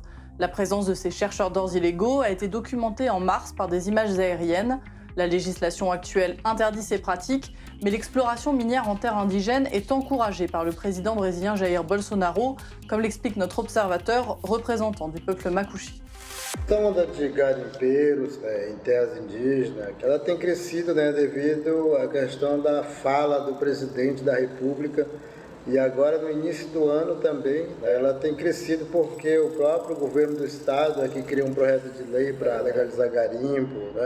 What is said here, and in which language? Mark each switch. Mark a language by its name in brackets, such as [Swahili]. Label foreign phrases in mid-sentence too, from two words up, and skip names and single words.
[French] La présence de ces chercheurs d'or illégaux a été documentée en mars par des images aériennes. La législation actuelle interdit ces pratiques, mais l'exploration minière en terre indigène est encouragée par le président brésilien Jair Bolsonaro, comme l'explique notre observateur, représentant du peuple Makushi. [Portuguese] A onda de garimpeiros em terras indígenas, ela tem crescido devido à questão da fala do presidente da República e agora no início do ano também ela tem crescido porque o próprio governo do estado aqui criou um projeto de lei para legalizar garimpo, né?